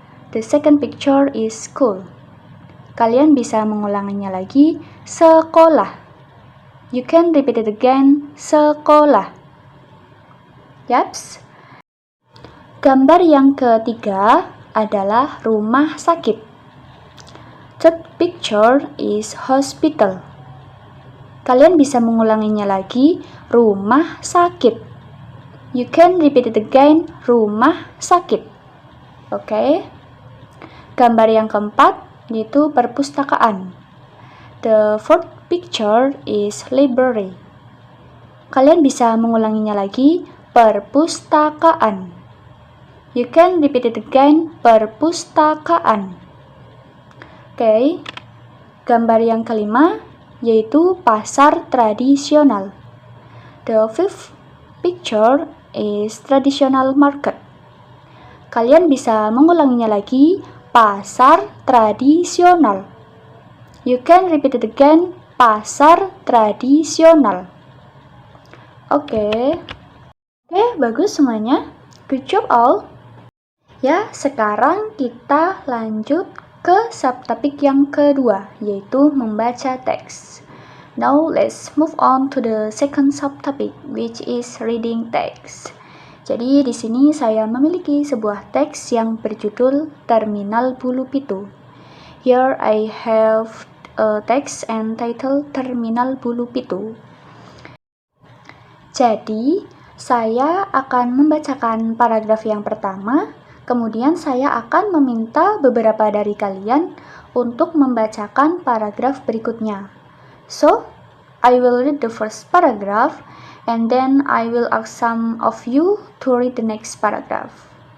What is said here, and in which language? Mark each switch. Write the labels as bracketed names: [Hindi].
[English] The second picture is school. [Indonesian] Kalian bisa mengulanginya lagi, sekolah. [English] You can repeat it again, [Indonesian] sekolah. Yaps. Gambar yang ketiga adalah rumah sakit. [English] Third picture is hospital. [Indonesian] Kalian bisa mengulanginya lagi, rumah sakit. [English] You can repeat it again, rumah sakit. Oke. [Indonesian] Gambar yang keempat yaitu perpustakaan. [English] The fourth picture is library. [Indonesian] Kalian bisa mengulanginya lagi, perpustakaan. [English] You can repeat it again, perpustakaan. Oke. [Indonesian] Gambar yang kelima yaitu pasar tradisional. [English] The fifth picture is traditional market. [Indonesian] Kalian bisa mengulanginya lagi, pasar tradisional. [English] You can repeat it again, pasar tradisional. [Indonesian] Oke, bagus semuanya. [English] Good job all. [Indonesian] Ya, sekarang kita lanjut ke subtopik yang kedua, yaitu membaca teks. [English] Now let's move on to the second subtopic, which is reading text. [Indonesian] Jadi di sini saya memiliki sebuah teks yang berjudul Terminal Bulu Pitu. [English] Here I have a text entitled Terminal Bulu Pitu. [Indonesian] Jadi, saya akan membacakan paragraf yang pertama, kemudian saya akan meminta beberapa dari kalian untuk membacakan paragraf berikutnya. [English] So, I will read the first paragraph, and then I will ask some of you to read the next paragraph.